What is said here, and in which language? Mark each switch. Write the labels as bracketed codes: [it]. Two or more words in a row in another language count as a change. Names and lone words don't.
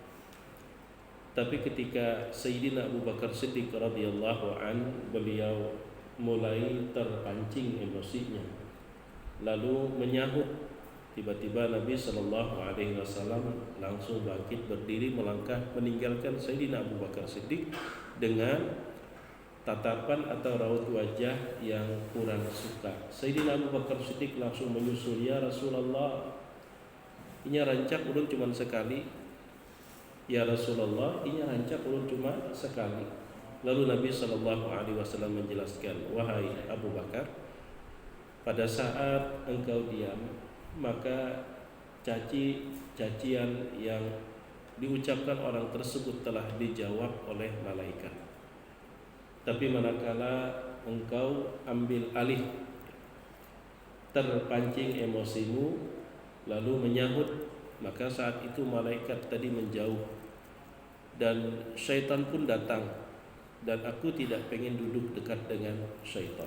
[id] Tapi ketika Sayyidina Abu Bakar Siddiq [ar] رضي الله عنه, [id] beliau mulai terpancing emosinya, lalu menyahut. Tiba-tiba Nabi [ar] صلى الله عليه وسلم [id] langsung bangkit berdiri, melangkah meninggalkan Sayyidina Abu Bakar Siddiq dengan tatapan atau raut wajah yang kurang suka. Sayyidina Abu Bakar Siddiq langsung menyusul, [ar] "يا رسول الله, [bjn] inya rancak ulun cuma sekali. [ar] يا رسول الله, [bjn] inya rancak ulun cuma sekali." [id] Lalu Nabi [ar] صلى الله عليه وسلم [id] menjelaskan, "Wahai Abu Bakar, pada saat engkau diam, maka cacian yang diucapkan orang tersebut telah dijawab oleh malaikat. Tapi manakala engkau ambil alih, terpancing emosimu, lalu menyahut, maka saat itu malaikat tadi menjauh dan syaitan pun datang, dan aku tidak pengen duduk dekat dengan syaitan."